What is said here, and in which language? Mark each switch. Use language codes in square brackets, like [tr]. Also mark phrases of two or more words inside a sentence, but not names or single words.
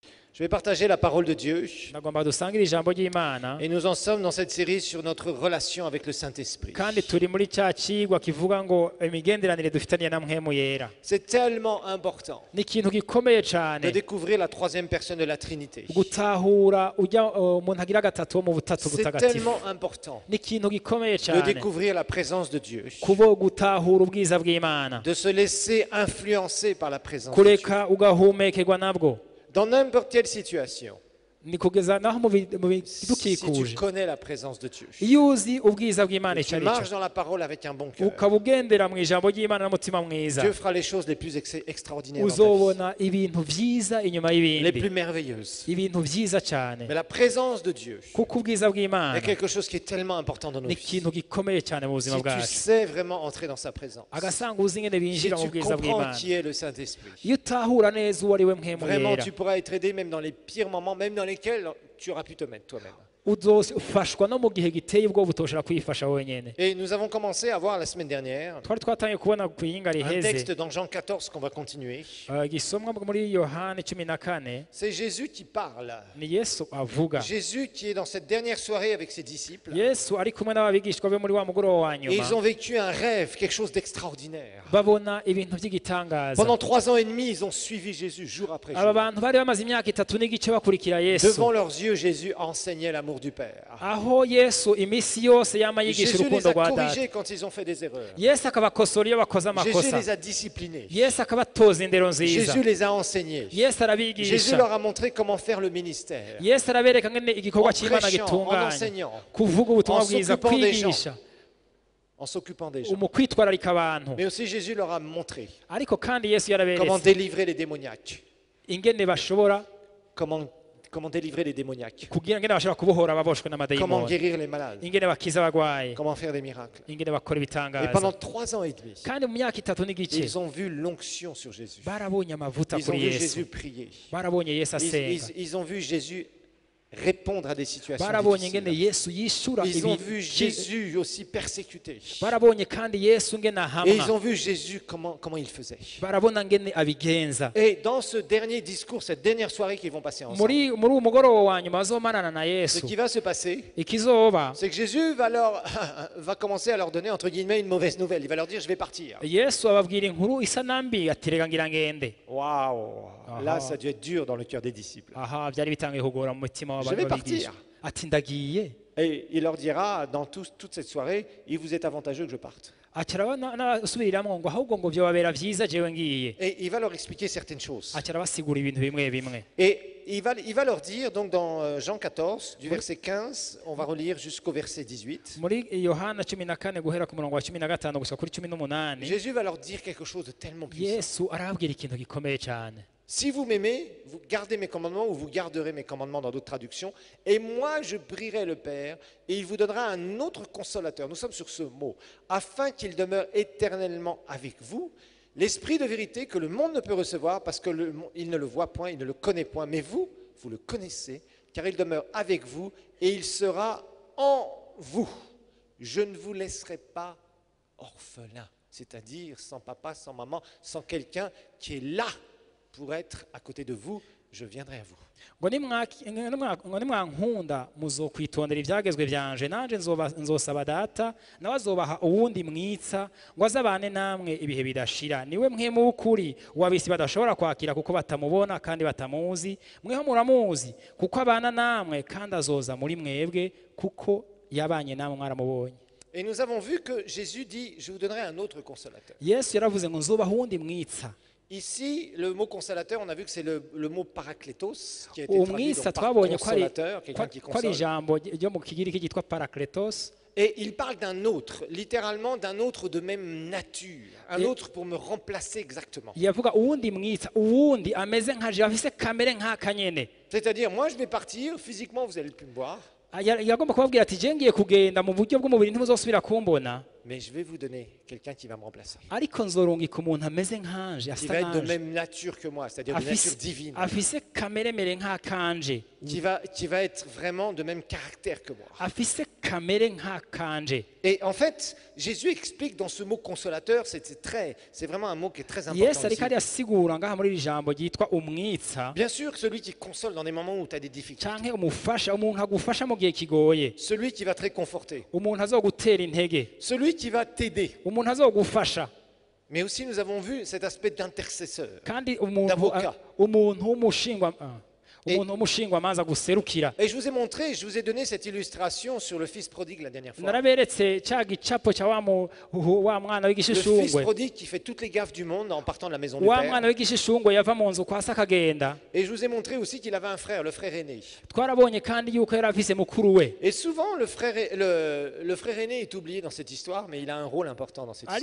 [fr] Je vais partager la parole de Dieu. [rn] nagomba dusangire ijambo ry'Imana [fr] Et nous en sommes dans cette série sur notre relation avec le Saint-Esprit. [rn] kandi turi muri cya kigwa kivuga ngo imigenderanire dufitaniye na mpwemu yera. [fr] C'est tellement important [rn] Ni ikintu gikomeye [fr] de [rn] cyane [fr] découvrir la troisième personne de la Trinité. [rn] gutahura ujya umuntu agira gatatu wo mu butatu [fr] C'est [rn] butagatifu. [fr] tellement important [rn] Ni ikintu gikomeye [fr] de [rn] cyane [fr] découvrir la présence de Dieu, [rn] kubo gutahura ubwiza bw'Imana, [fr] de se laisser influencer par la présence de Dieu. [rn] kureka ugahumekerwa nabwo. [fr] Dans n'importe quelle situation, [rn] Ni kugeza naho mu [fr] si tu [rn] bidukikuje [fr] connais la présence de Dieu, [rn] iyo uzi ubwiza bw'Imana [fr] et [rn] icyo [fr] tu [rn] ari [fr] marches [rn] cyo [fr] dans la parole avec un bon cœur, [rn] ukaba ugendera mu ijambo ry'Imana n'umutima mwiza, [fr] Dieu fera les choses les plus extraordinaires dans ta [rn] uzobona ibintu byiza inyuma [fr] vie, les [rn] y'ibindi, [fr] plus merveilleuses. [rn] ibintu byiza cyane, [fr] Mais la présence de Dieu [rn] kuko ubwiza bw'Imana [fr] est quelque chose qui est tellement important dans nos [rn] ni [fr] vies. [rn] ikintu gikomeye cyane mu buzima [fr] Si tu [rn] bwacu. [fr] sais vraiment entrer dans sa présence, [rn] Agasanga uzi ingene [fr] si [rn] binjira mu [fr] tu [rn] bwiza [fr] comprends [rn] bw'Imana, [fr] qui est le Saint-Esprit, [rn] iyo utahura neza uwo ari we mpwemu [fr] vraiment [rn] yera, [fr] tu pourras être aidé même dans les pires moments, même dans lesquels tu auras pu te mettre toi-même. [rn] uzofashwa no mu gihe giteye ubwoba utoshobora kwifasha wenyine. [fr] Et nous avons commencé à voir la semaine dernière [rn] Twari twatangiye kubona ku iyinga [fr] un [rn] riheze [fr] texte dans Jean 14 qu'on va continuer. [rn] gisomwa muri Yohani 14, [fr] C'est Jésus qui parle. [rn] ni Yesu avuga. [fr] Jésus qui est dans cette dernière soirée avec ses disciples. [rn] Yesu ari kumwe n'ababigishwa be muri wa mugoroba wa [fr] Et [rn] nyuma, [fr] ils ont vécu un rêve, quelque chose d'extraordinaire. [rn] babona ibintu by'igitangaza. [fr] Pendant 3 ans et demi, ils ont suivi Jésus jour après [rn] Aba [fr] jour. [rn] bantu bari bamaze imyaka 3 n'igice bakurikira Yesu, [fr] Devant leurs yeux, Jésus enseignait l'amour du Père. [rn] aho Yesu iminsi yose yama yigisha [fr] Jésus les [rn] urukundo [fr] a [rn] rwa Data. [fr] corrigés quand ils ont fait des erreurs. [rn] Yesu akabakosora iyo bakoze [fr] Jésus [rn] amakosa, [fr] les a disciplinés. [rn] Yesu akabatoza indero nziza, [fr] Jésus les a enseignés. [rn] Yesu [fr] Jésus [rn] arabigisha, [fr] leur a montré comment faire le ministère. [rn] Yesu arabereka ngene igikorwa [fr] En [rn] cy'Imana [fr] prêchant, en [rn] gitunganye, [fr] enseignant, [rn] kuvuga ubutumwa [fr] en [rn] bwiza, [fr] s'occupant des [rn] kwigisha, [fr] en s'occupant des gens. [rn] mu kwitwararika abantu. [fr] Mais aussi Jésus leur a montré [rn] Ariko kandi Yesu [fr] comment [rn] yaraberetse [fr] délivrer les démoniaques. [rn] ingene bashobora [fr] Comment délivrer les démoniaques. [rn] kugira ngene bashobora kubohora ababoshwe [fr] Comment [rn] n'amadayimoni, [fr] guérir les malades. [rn] ingene bakiza abagwayi, [fr] Comment faire des miracles. [rn] ingene bakora [fr] Et [rn] ibitangaza. [fr] pendant 3 ans et demi, [rn] Kandi mu myaka 3 n'igice [fr] ils ont vu l'onction sur Jésus. [rn] barabonye amavuta [fr] Ils ont [rn] kuri [fr] vu [rn] Yesu, [fr] Jésus prier. [rn] barabonye Yesu asenga, [fr] Ils ont vu Jésus répondre à des situations [rn] barabonye ngene [fr] difficiles. [rn] Yesu yishura [fr] Ils ont [rn] ibi, [fr] vu Jésus aussi persécuté. [rn] barabonye kandi Yesu ngene [fr] Et ils [rn] ahamwa, [fr] ont vu Jésus comment il faisait. [rn] barabona ngene abigenza. [fr] Et dans ce dernier discours, cette dernière soirée qu'ils vont passer ensemble, [rn] Muri uwo mugoroba wa nyuma bazomarana na [fr] ce [rn] Yesu, [fr] qui va se passer, [rn] ikizoba [fr] c'est que Jésus va commencer à leur donner entre guillemets une mauvaise nouvelle. Il va leur dire je vais partir. [rn] Yesu ababwira inkuru isa nambi ati rega ngira ngende. Waouh! Ah. [fr] Là, ça a dû être dur dans le cœur des disciples. [rn] Aha, byari bitangiye kugora mu mutima [fr] Je vais [rn] w'ababigisha. [fr] partir. [rn] Ati ndagiye. [fr] Et il leur dira dans toute cette soirée, il vous est avantageux que je parte. [rn] Ati arabasubiriramo ngo ahubwo ngo byobabera byiza jewe ngiye. [fr] Et il va leur expliquer certaines choses. [rn] Ati arabasigura ibintu bimwe bimwe. [fr] Et il va leur dire, donc dans Jean 14, du verset 15, on va relire jusqu'au verset 18. [rn] Muri Yohana 14 guhera ku murongo wa 15 gushika kuri 18, [fr] Jésus va leur dire quelque chose de tellement puissant. [rn] Yesu arababwira ikintu gikomeye cyane. [fr] Si vous m'aimez, vous gardez mes commandements ou vous garderez mes commandements dans d'autres traductions. Et moi, je prierai le Père et il vous donnera un autre consolateur. Nous sommes sur ce mot. Afin qu'il demeure éternellement avec vous. L'esprit de vérité que le monde ne peut recevoir parce qu'il ne le voit point, il ne le connaît point. Mais vous le connaissez car il demeure avec vous et il sera en vous. Je ne vous laisserai pas orphelin, c'est-à-dire sans papa, sans maman, sans quelqu'un qui est là pour être à côté de vous, je viendrai à vous. [rn] ngo nimwankunda muzokwitondera ibyagezwe byanje nanje nzosaba Data nawe azobaha uwundi mwitsa ngo azabane namwe ibihe bidashira, niwe mpwemu w'ukuri wabisi badashobora kwakira kuko batamubona kandi batamuzi, mweho muramuzi kuko abana namwe kandi azoza muri mwebwe kuko yabanye namwe mwaramubonye. [fr] Et nous avons vu que Jésus dit, je vous donnerai un autre consolateur. [rn] Yesu yaravuze ngo nzobaha uwundi mwitsa. [fr] Ici, le mot consolateur, on a vu que c'est le mot parakletos, qui a été traduit [rn] Umwitsa [fr] donc par [rn] twabonye ko ari [fr] consolateur, quelqu'un qui [rn] ko ari [fr] console. [rn] ijambo ryo mu kigiriki ryitwa parakletos. [fr] Et il parle d'un autre, littéralement d'un autre de même nature, un autre pour me remplacer exactement. [rn] Yavuga uwundi mwitsa, uwundi ameze nka je afise kamere nk'aka nyene. [fr] C'est-à-dire, moi je vais partir, physiquement vous n'allez plus me voir, [rn] Yagomba kubabwira ati je ngiye kugenda mu buryo bw'umubiri ntimuzosubira kumbona, [fr] mais je vais vous donner quelqu'un qui va me remplacer, [rn] ariko nzorungika umuntu ameze nkanje [fr] qui [rn] asa [fr] va être de [rn] nkanje [fr] même nature que moi, c'est-à-dire de nature divine, [rn] afise kamere mere nk'akanje [fr] qui va être vraiment de même caractère que moi. [rn] afise kamere nk'akanje. [fr] Et en fait, Jésus explique dans ce mot consolateur, c'est vraiment un mot qui est très important [rn] Yesu ariko [fr] ici. [rn] arasigura ngaha muri iri jambo ryitwa umwitsa [fr] Bien sûr, celui qui console dans des moments où tu as des difficultés, [rn] canke umufasha, umuntu agufasha mu gihe kigoye, [fr] celui qui va te réconforter, [rn] umuntu azogutera intege, [fr] celui qui va t'aider. [rn] umuntu azogufasha. [fr] Mais aussi, nous avons vu cet aspect d'intercesseur. [rn] kandi [fr] D'avocat. [rn] umuntu w'umushingwamanza guserukira. [fr] Et je vous ai montré, je vous ai donné cette illustration sur le fils prodigue la dernière fois. [rn] naraberetse cya gicapo cya wa mwana [fr] Le fils [rn] w'igishishungwe, [fr] prodigue qui fait toutes les gaffes du monde en partant de la maison du [rn] wa [fr] père. [rn] mwana w'igishishungwe yava mu nzu kwa se akagenda. [fr] Et je vous ai montré aussi qu'il avait un frère, le frère aîné. [rn] Twarabonye kandi yuko yari afise mukuru we, [fr] Et souvent, le frère aîné est oublié dans cette histoire, mais il a un rôle important dans cette histoire.